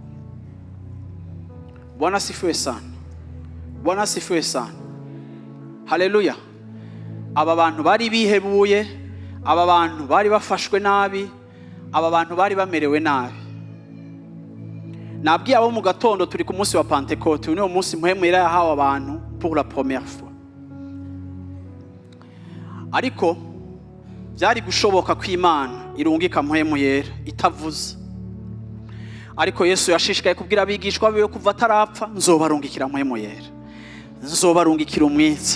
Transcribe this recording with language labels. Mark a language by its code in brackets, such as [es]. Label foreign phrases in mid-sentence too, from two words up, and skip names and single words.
[sw] Bwana sifiwe sana, Bwana sifiwe sana. Haleluya. [rn] Aba bantu bari bihebuye, aba bantu bari bafashwe nabi, aba bantu bari bamerewe nabi. Nabwiye abo mu gatondo turi ku munsi wa Pentecote, uyu ni umunsi muhemu yahawe abantu [fr] pour la première fois. [rn] Ariko byari gushoboka ko Imana irungika muhemu yera itavuze. Ariko Yesu yashishikaye kubwira abigishwa biwe kuva atarapfa, nzobarungikira muhemu yera, nzobarungikira umwitsa.